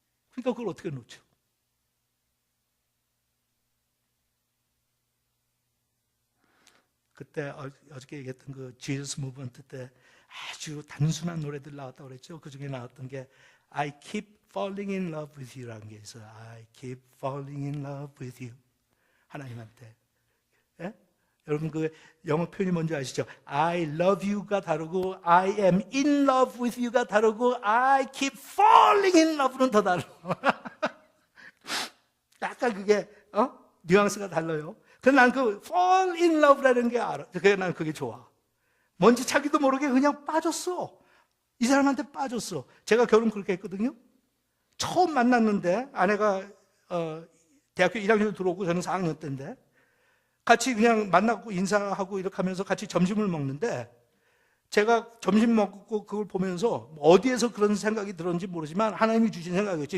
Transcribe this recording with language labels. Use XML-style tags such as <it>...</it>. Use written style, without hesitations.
<ko>그러니까 그걸 어떻게 놓죠? 그때 어저께 얘기했던 그 Jesus Movement 때 아주 단순한 노래들 나왔다고 그랬죠. 그 중에 나왔던 게</ko> <en>I keep falling in love with you</en> <ko>라는 게 있어요.</ko> <en>I keep falling in love with you.</en> <ko>하나님한테. 예? 여러분 그 영어 표현이 뭔지 아시죠?</ko> <en>I love you</en> <ko>가 다르고</ko> <en>I am in love with you</en> <ko>가 다르고</ko> <en>I keep falling in love</en> <ko>는 더 다르고 약간 그게 뉘앙스가 달라요. 그래서 난 그</ko> <en>fall in love</en> <ko>라는 게 알아. 그래서 난 그게 좋아. 뭔지 자기도 모르게 그냥 빠졌어. 이 사람한테 빠졌어. 제가 결혼 그렇게 했거든요. 처음 만났는데 아내가 대학교 1학년 들어오고 저는 4학년 때인데 같이 그냥 만나고 인사하고 이렇게 하면서 같이 점심을 먹는데 제가 점심 먹고 그걸 보면서 어디에서 그런 생각이 들었는지 모르지만 하나님이 주신 생각이었지.</ko>